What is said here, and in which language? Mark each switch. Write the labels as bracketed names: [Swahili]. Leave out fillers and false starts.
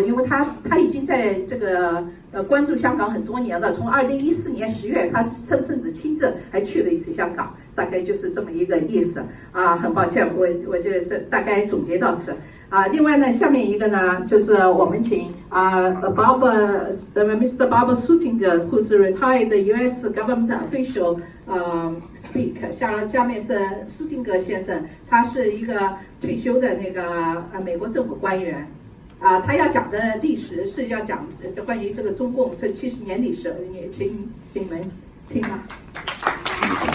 [Chinese] 因为他已经在这个关注香港很多年了，从2014年10月，他甚至亲自还去了一次香港，大概就是这么一个意思很抱歉，我就这大概总结到此另外呢，下面一个呢，就是我们请Mr. [English] Bob Suttinger, who's a retired U.S. government official, speak. [Chinese] 下面是苏廷格先生，他是一个退休的那个美国政府官员他要讲的历史是要讲关于这个中共这70年历史，请你们听吧。